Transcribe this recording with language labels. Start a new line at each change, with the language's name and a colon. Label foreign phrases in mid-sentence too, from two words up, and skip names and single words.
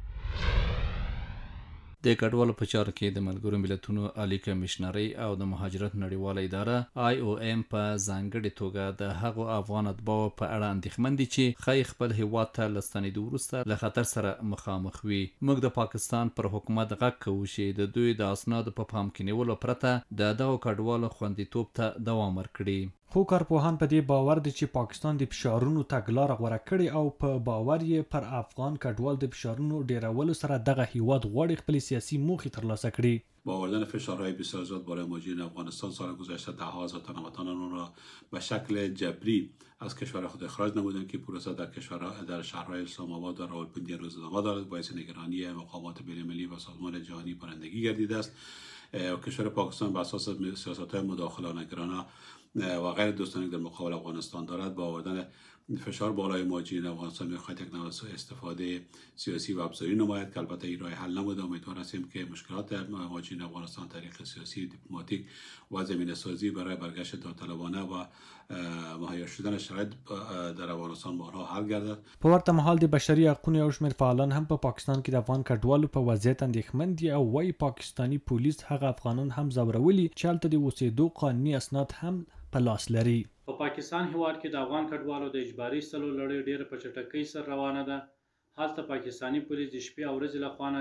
Pashto: د کډوالو په چارو کې د ملګرو ملتونو عالی کمشنرۍ او د مهاجرت نړیواله اداره IOM په ځانګړې توګه د هغو افغان اتباعو په اړه اندېښمن دي چې ښایي خپل هیواد ته له ستنېدو وروسته له خطر سره مخامخ وي موږ د پاکستان پر حکومت غږ کوو چې د دوی د اسنادو په پام کې نیولو پرته د دغو کډوالو خوندیتوب ته دوام ورکړي خو کارپوهان په دې باور دي چې پاکستان د فشارونو تګلاره غوره کړې او په باور یې پر افغان کډوال د فشارونو ډیرولو سره دغه هیواد غواړي خپل سیاسي موخې ترلاسه کړي
Persian: با آوردن فشارهای بسیار زیاد بالای مهاجرین افغانستان سال گذشته دهها هزار تن هموطنان را به شکل جبری از کشور خود اخراج نمودند که پروسه در شهرهای اسلام آباد و راولپنڈی روز ادامه دارد باعث نگرانی مقامات بین‌المللی و سازمان جهانی پرندگی گردیده است و کشور پاکستان بر اساس سیاست‌های مداخله‌گرانه و غیر دوستانه در مقابل افغانستان دارد با آوردن فشار بالای مهاجرین افغانستان می‌خواهد یک نوع استفاده سیاسی و ابزاری نماید که البته این راه حل نبوده امیدوار هستیم که مشکلات مهاجرین افغانستان طریق سیاسی دیپلماتیک و زمینه‌سازی برای برگشت داوطلبانه و مهیا شدن شرایط در افغانستان به آنها حل گردد
Pashto: په ورته مهال د بشري حقوقو یو شمېر فعالان هم په پاکستان کې د افغان کډوالو په وضعیت اندېښمن دي او وایي پاکستاني پولیس هغه افغانان هم ځورولي چې هلته د اوسېدو قانوني اسناد هم په لاس لري په پاکستان هیواد کې د افغان کډوالو د اجباري ایستلو لړۍ ډېره په چټکۍ سره روانه ده هلته پاکستاني پولیس د شپې او ورځې لخوا نه د